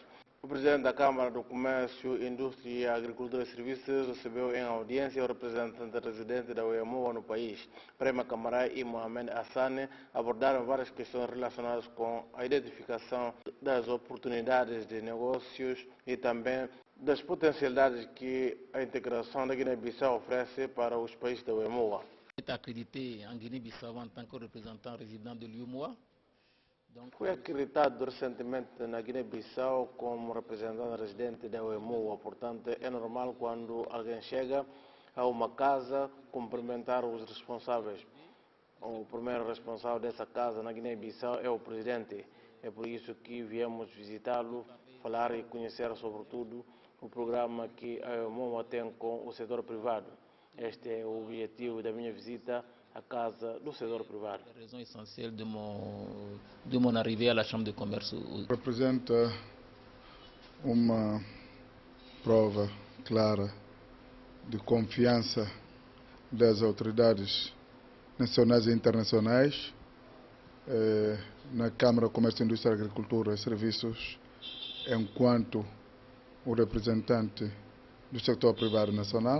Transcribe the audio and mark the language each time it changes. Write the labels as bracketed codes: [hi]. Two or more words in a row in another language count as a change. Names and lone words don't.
[pt] O presidente da Câmara do Comércio, Indústria, Agricultura e Serviços recebeu em audiência o representante residente da UEMOA no país. Brahima Camara e Mohamed Hassan abordaram várias questões relacionadas com a identificação das oportunidades de negócios e também das potencialidades que a integração da Guiné-Bissau oferece para os países da UEMOA. [fr] Accrédité en Guinée-Bissau en tant que représentant résident de l'UEMOA. [pt] Fui acreditado recentemente na Guiné-Bissau como representante residente da UEMOA, portanto é normal quando alguém chega a uma casa cumprimentar os responsáveis. O primeiro responsável dessa casa na Guiné-Bissau é o presidente. É por isso que viemos visitá-lo, falar e conhecer sobretudo o programa que a UEMOA tem com o setor privado. Este é o objetivo da minha visita à casa do setor privado. [fr] La raison essentielle de mon arrivée à la Chambre de commerce. [pt] Representa uma prova clara de confiança das autoridades nacionais e internacionais na Câmara de Comércio, Indústria, Agricultura e Serviços, enquanto o representante do setor privado nacional.